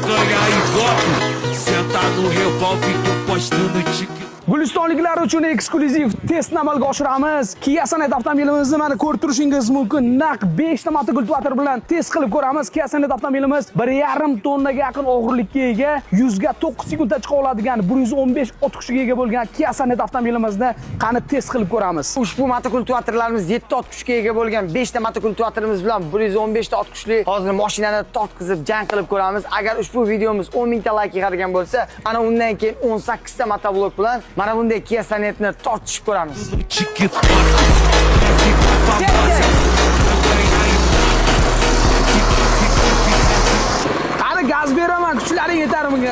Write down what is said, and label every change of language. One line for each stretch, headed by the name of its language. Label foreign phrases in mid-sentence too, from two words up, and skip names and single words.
Portuguese: ganhar ibope. Senta no revólver, tu posta no TikTok.
Uzbek: Gulistonliklar uchun eksklyuziv test amalga oshiramiz. Kia Sonet avtomobilimizni mana ko'rib turishingiz mumkin. Naq 5 ta motokultivator bilan test qilib ko'ramiz. Kia Sonet avtomobilimiz 1,5 tonnaga yaqin og'irlikka ega, 100 ga 9 sekundda chiqa oladigan 115 ot kuchiga ega bo'lgan Kia Sonet avtomobilimizni qani test qilib ko'ramiz. Ushbu motokultivatorlarimiz 7 ot kuchga ega bo'lgan 5 ta motokultivatorimiz bilan 115 ta ot kuchli hozir mashinani tortqizib jang qilib ko'ramiz. Agar ushbu videomiz 10 ming ta like yig'adigan bo'lsa, ana undan keyin 18 ta motoblok bilan mana bunday Kia Sonetni tortishib ko'ramiz.
Portuguese: TikTok. Quer ficar famosa.
Uzbek: Qani gaz beraman, kuchlaring yetarmikan?